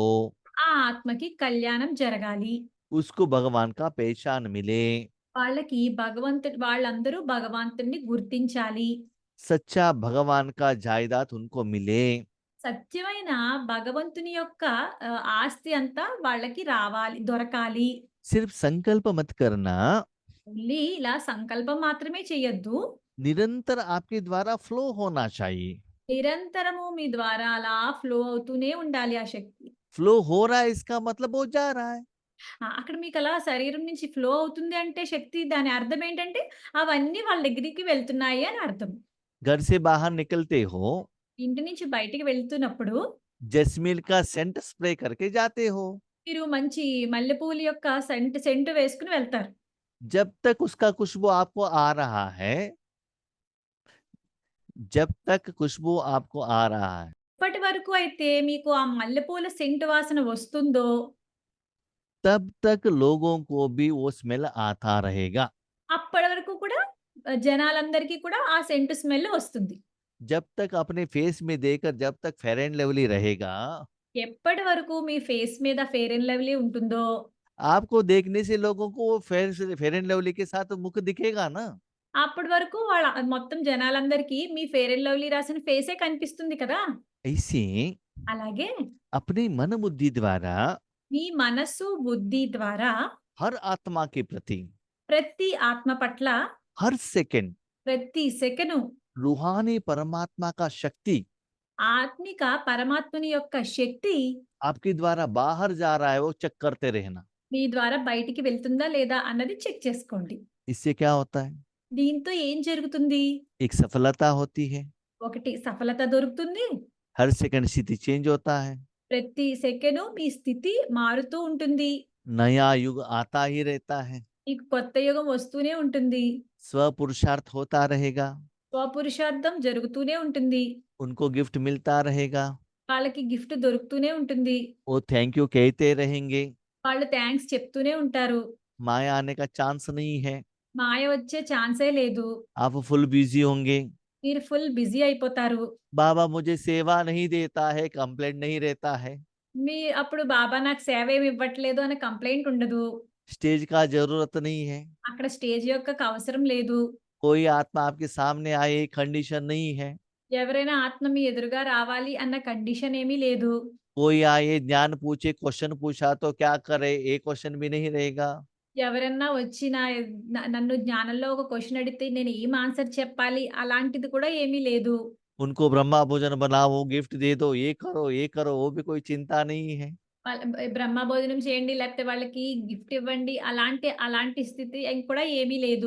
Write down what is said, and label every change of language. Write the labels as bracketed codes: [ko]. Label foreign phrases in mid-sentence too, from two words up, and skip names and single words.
[te] ఆ ఆత్మకి కళ్యాణం జరగాలి. [hi] उसको भगवान का पहचान मिले, [te] వాళ్ళందరూ భగవంతుడిని గుర్తించాలి. [hi] सच्चा भगवान का जायदाद उनको मिले। [te] సత్యమైన భగవంతుని యొక్క ఆస్తి అంతా వాళ్ళకి రావాలి, దొరకాలి. [hi] सिर्फ संकल्प मत करना, [te] ఓన్లీ ఇలా సంకల్పం మాత్రమే చేయొద్దు. [hi] निरंतर आपके द्वारा फ्लो होना चाहिए। [te] నిరంతరము మీ ద్వారా అలా ఫ్లో అవుతూనే ఉండాలి ఆ శక్తి. [hi] फ्लो हो रहा है इसका मतलब वो जा रहा है। [te] అక్కడ మీకు అలా శరీరం నుంచి ఫ్లో అవుతుంది అంటే శక్తి, దాని అర్థం ఏంటంటే అవన్నీ వాళ్ళ దగ్గరికి వెళ్తున్నాయి అని అర్థం. [hi] घर से बाहर निकलते हो, [te] ఇంటి నుంచి బయటికి వెళ్తున్నప్పుడు [hi] जैस्मिन का [en] scent spray [hi] करके जाते हो। [te] మీరు మంచి మల్లెపూల యొక్క సెంటు వేసుకుని వెళ్తారు. [hi] जब तक उसका खुशबू आपको आ रहा है, जब तक खुशबू आपको आ रहा है, [te] ఇప్పటి వరకు అయితే మీకు ఆ మల్లెపూల సెంటు వాసన వస్తుందో, [hi] तब तक लोगों को भी वो स्मेल आता रहेगा। [te] అప్పటి వరకు కూడా జనాలందరికీ కూడా ఆ [en] scent smell [te] వస్తుంది. [hi] जब तक अपने फेस में देकर जब तक फेयर एंड लवली रहेगा, [te] ఎప్పటి వరకు మీ ఫేస్ మీద ఫెయిర్ అండ్ లవ్లీ ఉంటుందో, [hi] आपको देखने से लोगों को वो फेयर एंड लवली के साथ मुख दिखेगा ना। [te] అప్పటి వరకు వాళ్ళ మొత్తం జనాలందరికీ మీ ఫెయిర్ అండ్ లవ్లీ రాసిన ఫేసే కనిపిస్తుంది కదా! [hi] ऐसे [te] అలాగే [hi] अपनी मन बुद्धि द्वारा [te] మీ మనస్సు, బుద్ధి ద్వారా [hi] हर आत्मा के प्रति [te] ప్రతి ఆత్మ పట్ల [hi] हर सेकंड [te] ప్రతి సెకను [hi] रूहानी परमात्मा का शक्ति [te] ఆత్మిక పరమాత్ముని యొక్క శక్తి [hi] आपके द्वारा बाहर जा रहा है, वो चेक करते रहना। [te] మీ ద్వారా బయటికి వెళ్తుందా లేదా అన్నది చెక్ చేసుకోండి. [hi] इससे क्या होता है, [te] దీంతో ఏం జరుగుతుంది? [hi] एक सफलता होती है, [te] ఒకటి సఫలత దొరుకుతుంది. [hi] हर सेकंड स्थिति चेंज होता है, [te] ప్రతి సెకను మీ స్థితి మారుతూ ఉంటుంది. [hi] नया युग आता ही रहता है। [te] మీకు కొత్త యుగం వస్తూనే ఉంటుంది. [hi] स्व पुरुषार्थ होता रहेगा, [te] స్వపురుషార్థం జరుగుతూనే ఉంటుంది. [hi] उनको गिफ्ट मिलता रहेगा, [te] వాళ్ళకి గిఫ్ట్ दొరుకుతూనే ఉంటుంది. [hi] वो [en] thank you [hi] कहते रहेंगे, [te] వాళ్ళు థాంక్స్ చెప్తూనే ఉంటారు. [hi] माया आने का चांस नहीं है, [te] మాయ వచ్చే ఛాన్సే లేదు. [hi] आप [en] full busy [hi] होंगे। [te] మీరు [en] full busy [te] అయిపోతారు. [hi] बाबा मुझे सेवा नहीं देता है, कंप्लेंट नहीं रहता है, [te] అప్పుడు బాబా నాకు సేవ ఏమి ఇవ్వట్లేదు అనే కంప్లెయింట్ ఉండదు. [hi] स्टेज का जरूरत नहीं है, [te] అక్కడ స్టేజ్ యొక్కకు అవసరం లేదు. [hi] कोई आत्मा आपके सामने आए कंडीशन नहीं है, [te] ఎవరైనా ఆత్మ మీ ఎదురుగా రావాలి అన్న కండిషన్ ఏమీ లేదు. [hi] कोई आए ज्ञान पूछे क्वेश्चन पूछा तो क्या करे, एक क्वेश्चन भी नहीं रहेगा। [te] ఎవరన్నా వచ్చి నన్ను జ్ఞానంలో ఒక క్వెషన్ అడిగితే నేను ఏం ఆన్సర్ చెప్పాలి అలాంటిది కూడా ఏమీ లేదు. [hi] उनको ब्रह्मा भोजन बनाओ, गिफ्ट दे दो, ये करो, वो भी कोई चिंता नहीं है। [te] బ్రహ్మ భోజనం చేయండి లేకపోతే వాళ్ళకి గిఫ్ట్ ఇవ్వండి అలాంటి స్థితి కూడా ఏమీ లేదు.